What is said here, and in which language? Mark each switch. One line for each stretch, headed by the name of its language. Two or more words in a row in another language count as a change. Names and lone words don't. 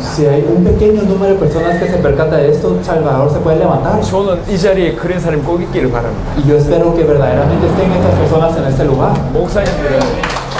Spanish: Si hay un pequeño número de personas que se percata de esto, El Salvador se puede levantar.
Korean: 저는 이 자리에 그런 사람이 꼭 있기를 바랍니다.
Spanish: Y yo espero que verdaderamente estén estas personas en este lugar.
Korean: 목사님들은